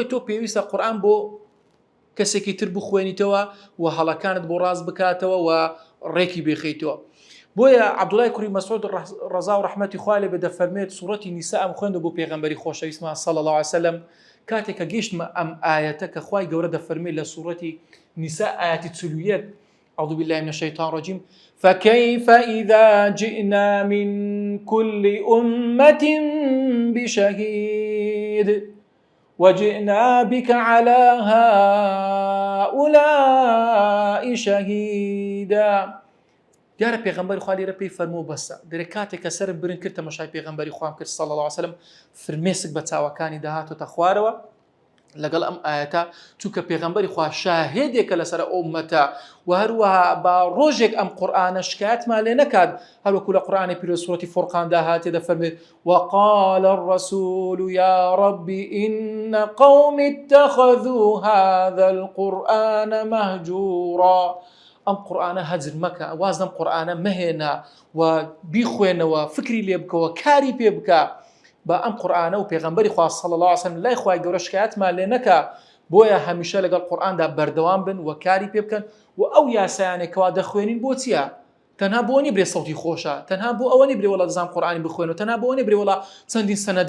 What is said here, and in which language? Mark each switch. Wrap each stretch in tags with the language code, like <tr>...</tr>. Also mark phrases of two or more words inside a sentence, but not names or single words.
<ckb>تۆ پێویستە قورئان بۆ کەسێکی تر بخوێنیتەوە و هەڵەکانت بۆ ڕاست بکاتەوە و ڕێکی بێخیتەوە بۆیە عەبدوڵای کوڕی مەسعود ڕەزا و ڕەحمەتی خوا لێ بێ دەفەرمێت سوورەتی نیسا ئەم خوێندە بۆ پێغەمبەری خۆشەویستمان</ckb> <ar>صلی الله علیه وسلم</ar> <ckb>کاتێک کە گەیشتمە ئەم ئاەتە کە خوای گەورە دەفەرمێت لە سوورەتی نیسا ئاەتی 41</ckb> <ar>أعوذ بالله من الشيطان الرجيم فكيف إذا جئنا من كل أمة بشهيد وجئنا بك على هؤلاء شهيدا</ar> <ckb>دیارە پێغەمبەری خوا لێرە پێی فەرموو بەسە دەرێ کاتێک کە سەرم برن کرد تەماشای پێغەمبەری خوام کرد</ckb> <ar>صلی الله علیه وسلم</ar> <ckb>فرمێسک بە چاوەکانی داهاتۆتە خوارەوە لەگەڵ ئەم ئاەتە چونکە پێغەمبەری خوا شاهێدێکە لەسەر ئومەتە و هەروەها با ڕۆژێک ئەم قورئانە شکایەتمان لێ نەکات هەروەکو لە قورئانی پیرۆز سوورەتی فورقان داهاتێ دەفەرمێت</ckb> <ar>وقال الرسول يا رب إن قوم اتخذوا هذا القرآن مهجورا</ar> <ckb>ئەم قورئانە هەجر مەکە واز لەم قورئانە مەهێنا و بیخوێنەوە فکری لێ بکەوە کاری پێ بکە بە ئەم قورئانە و پێغەمبەری خوا</ckb> <ar>صلی الله علیه وسلم</ar> <ckb>لای خوای گەورە شکایەتمان لێ نەکا بۆیە هەمیشە لەگەڵ قورئاندا بەردەوام بن و کاری پێ بکەن و ئەو یاسایانێکەوە دەخوێنین بۆ چییە تەنها بۆ نیبرێ سەوتی خۆشە تەنها بۆ ئەوە نیبرێ وەڵا دەزانم قورئانی بخوێنەوە تەنها بۆ نیبرێ وەڵا چەندین سەنەدم</ckb>